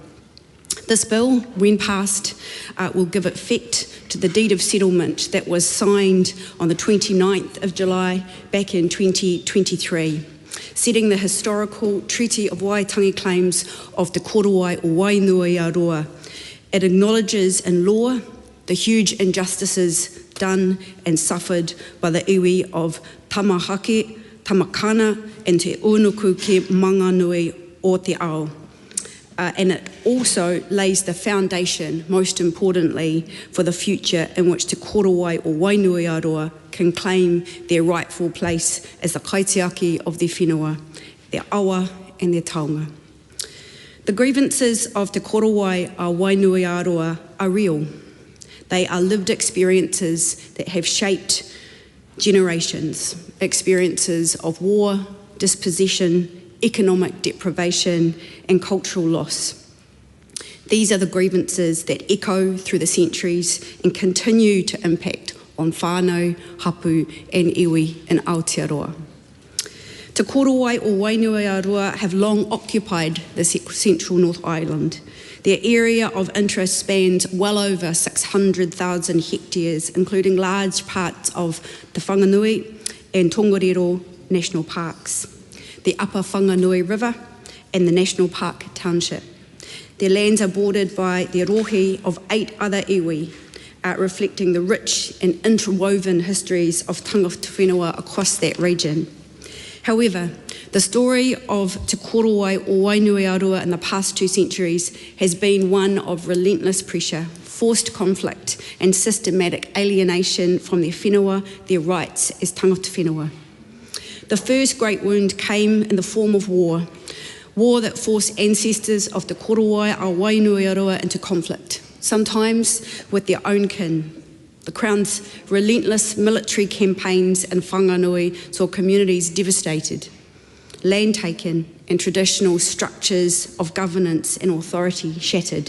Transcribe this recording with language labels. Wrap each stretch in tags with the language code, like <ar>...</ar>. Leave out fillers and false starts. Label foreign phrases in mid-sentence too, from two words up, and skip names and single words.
<en>This bill, when passed, will give effect to the deed of settlement that was signed on the 29th of July back in 2023, setting the historical Treaty of Waitangi claims of Te Korowai or Wainuiārua. It acknowledges in law the huge injustices done and suffered by the iwi of Tamahake, Tamakana and Te Unuku ke Manganui o te ao. And it also lays the foundation, most importantly, for the future in which Te Korowai or Wainuiārua can claim their rightful place as the kaitiaki of their whenua, their awa and their taonga. The grievances of Te Korowai or Wainuiārua are real. They are lived experiences that have shaped generations, experiences of war, dispossession, economic deprivation and cultural loss. These are the grievances that echo through the centuries and continue to impact on</en> <mi>whānau, hapu</mi> <en>and iwi in Aotearoa. Te Korowai or Wainuiārua have long occupied the central North Island. Their area of interest spans well over 600,000 hectares, including large parts of Te Whanganui and Tongariro, national parks, the Upper Whanganui River and the National Park Township. Their lands are bordered by the rohe of 8 other iwi, reflecting the rich and interwoven histories of</en> <mi>tangata whenua</mi> <en>across that region. However, the story of Te Korowai or Wainuiārua in the past 2 centuries has been one of relentless pressure, forced conflict and systematic alienation from their whenua, their rights as</en> <mi>tangata whenua.</mi> <en>The first great wound came in the form of war that forced ancestors of Te Korowai or Wainuiārua into conflict, sometimes with their own kin. The Crown's relentless military campaigns in Whanganui saw communities devastated, land taken, and traditional structures of governance and authority shattered.</en>